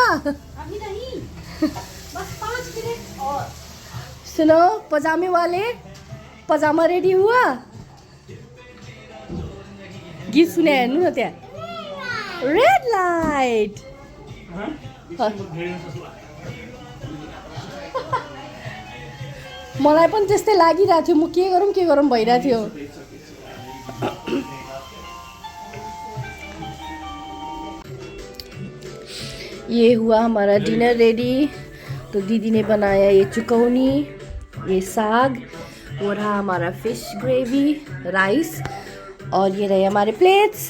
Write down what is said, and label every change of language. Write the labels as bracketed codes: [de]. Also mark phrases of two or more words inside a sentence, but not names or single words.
[hi] अभी नहीं, बस 5 मिनट और। सुनो, पजामे वाले, पजामा रेडी हुआ? [ne] गीत सुने हेर्नु न त्यहाँ। [en] red light. [ne] मलाई पनि त्यस्तै लागिरहेको थियो, म के गरौँ भइरहेको थियो। [hi] ये हुआ हमारा डिनर रेडी। तो दीदी ने बनाया ये चुकौनी, ये साग, वो रहा हमारा [en] fish gravy, [hi] राइस, और ये रहे हमारे प्लेट्स।